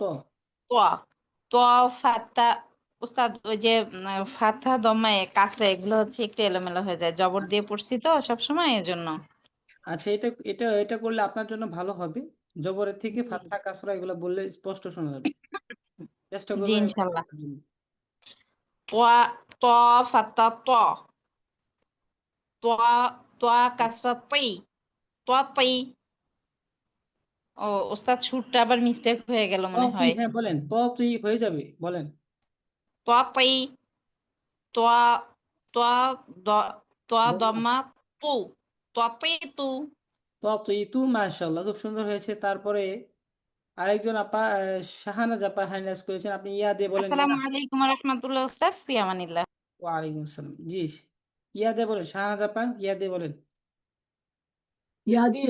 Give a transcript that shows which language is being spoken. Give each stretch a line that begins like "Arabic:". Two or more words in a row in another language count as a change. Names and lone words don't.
Bangla: ত, ত ফাত্তা, উস্তাদ ওই যে ফাথা দমায়ে কাসরা এগুলো হচ্ছে একটু এলোমেলো হয়ে যায়, জবর দিয়ে পড়ছি তো সবসময় এজন্য। আচ্ছা, এটা এটা এটা করলে আপনার জন্য ভালো হবে। জবরের থেকে ফাতহা কাসরা এগুলো বললে স্পষ্ট শোনা যাবে। চেষ্টা জি করবেন এগুলো ইনশাল্লাহ। শেখার জন্য। ত, ত ফাত্তা ত, ত, ত কাসরা তি, ত তি। ও উস্তাদ সুরটা আবার মিস্টেক হয়ে গেল ত মনে তুই, হয়। হ্যাঁ বলেন, ত তুই হয়ে যাবে, বলেন। ত তি, ত, ত, দ, ত দম্মা। দমা তু, ত তি তু। ত তুই তু, মাশাআল্লাহ, খুব সুন্দর হয়েছে। তারপরে আরেকজন আপা, শাহানাজ আপা হাইলাইট করেছেন, আপনি ইয়া দিয়ে বলেন, ইয়া।
Arabic: السلام عليكم رحمة الله أستاذ، في أمان الله. وعليكم السلام, জি।
Bangla: ইয়া দিয়ে বলেন, শাহানাজ আপা, ইয়া দিয়ে বলেন। ইয়া দিয়ে,